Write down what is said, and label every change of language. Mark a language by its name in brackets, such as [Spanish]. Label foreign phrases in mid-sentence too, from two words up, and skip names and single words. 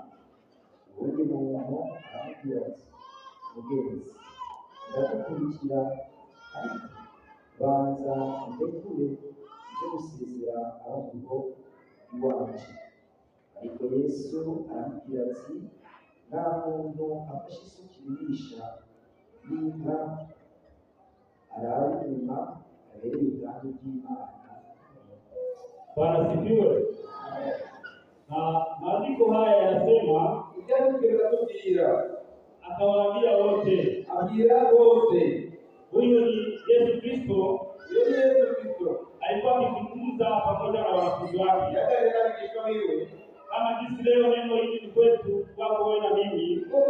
[Kinyarwanda] Ubundi muntu aramubwira ati mugenzi ndagukurikira, ariko banza ndekure ibyo gusezera ahubwo iwacu. Ariko Yesu aramubwira ati nta muntu afashe isuka irisha n'inka araba inyuma abereye ubwami bw'Imana. [Swahili] Bwana sifiwe. Na maandiko haya yanasema akawaambia wote, abira wote. Huyo ni Yesu Kristo. Yesu Kristo alikuwa akizungumza pamoja na wanafunzi wake. Kama jinsi leo neno hili ni kwetu kwako wewe na mimi.